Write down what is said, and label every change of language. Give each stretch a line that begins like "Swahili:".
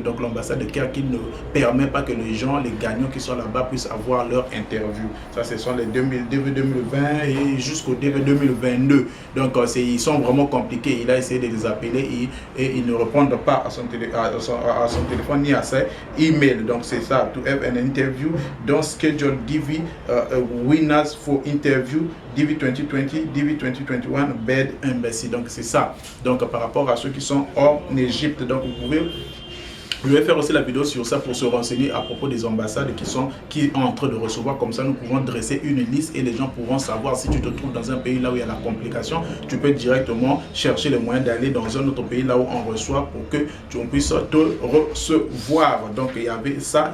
French: Donc l'ambassade de Caire qui ne permet pas que les gens, les gagnants qui sont là-bas puissent avoir leur interview. Ça, ce sont les DV 2020 et jusqu'au DV 2022. Donc ils sont vraiment compliqués. Il a essayé de les appeler et ils ne répondent pas à son téléphone ni à ses emails. Donc c'est ça,
English: to have an interview, don't schedule DV winner for interview DV 2020, DV 2021, bad embassy.
French: Donc c'est ça. Donc par rapport à ceux qui sont en Égypte, donc vous pouvez. Je vais faire aussi la vidéo sur ça pour se renseigner à propos des ambassades qui sont en train de recevoir. Comme ça, nous pouvons dresser une liste et les gens pourront savoir si tu te trouves dans un pays là où il y a la complication. Tu peux directement chercher les moyens d'aller dans un autre pays là où on reçoit pour que tu puisses te recevoir. Donc, il y avait ça.